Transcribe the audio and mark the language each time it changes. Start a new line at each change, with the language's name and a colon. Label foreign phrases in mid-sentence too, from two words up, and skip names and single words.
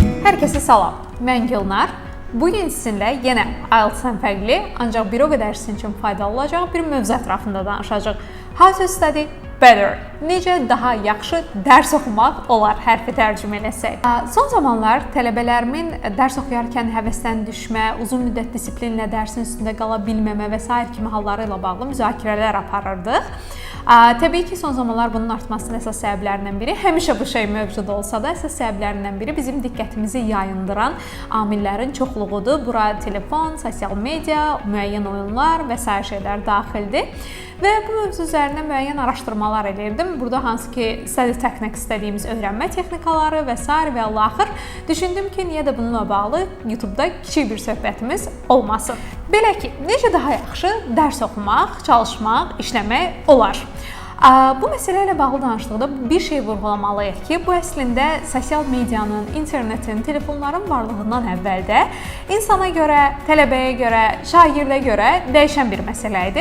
Azerbaijani: Hər kəsə salam, mən Gülnar. Bugün sizinlə yenə IELTS-dən fərqli, ancaq bir o qədər sizin üçün faydalı olacaq bir mövzu ətrafında danışacağıq.
English: How to study better.
Azerbaijani: Necə daha yaxşı dərs oxumaq olar, hərfi tərcümə eləsək. Son zamanlar tələbələrimin dərs oxuyarkən həvəsdən düşmə, uzun müddət disiplinlə dərsin üstündə qala bilməmə və s. kimi halları ilə bağlı müzakirələr aparırdıq. Təbii ki, son zamanlar bunun artmasının əsas səbəblərindən biri, həmişə bu şey mövcud olsa da, əsas səbəblərindən biri bizim diqqətimizi yayındıran amillərin çoxluğudur. Bura telefon, sosial media, müəyyən oyunlar və s. şeylər daxildir. Və bu mövzu üzərində müəyyən araşdırmalar edirdim. Burada hansı ki,
English: study techniques
Azerbaijani: dediyimiz öyrənmə texnikaları və s. və axır düşündüm ki, niyə də bununla bağlı YouTube-da kiçik bir söhbətimiz olmasın. Belə ki, necə daha yaxşı dərs oxumaq, çalışmaq, işləmək olar? Bu məsələ ilə bağlı danışdıqda bir şey vurğulamalıyıq ki, bu əslində sosial medianın, internetin, telefonların varlığından əvvəldə insana görə, tələbəyə görə, şagirdə görə dəyişən bir məsələ idi.